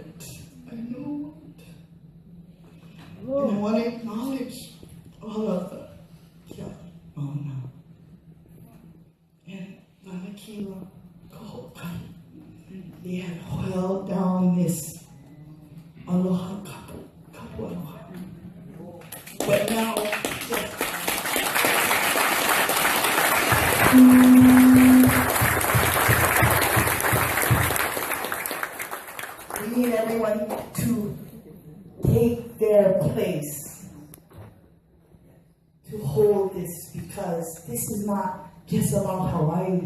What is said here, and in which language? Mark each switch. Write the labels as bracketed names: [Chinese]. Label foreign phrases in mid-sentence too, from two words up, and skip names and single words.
[English] I know it. And I want to acknowledge all of them. Yeah, Mauna. And Mauna Kea, they have held down this [Hawaiian] aloha kapu aloha. [English] But now, we need everyone to take their place to hold this because this is not just about Hawaii.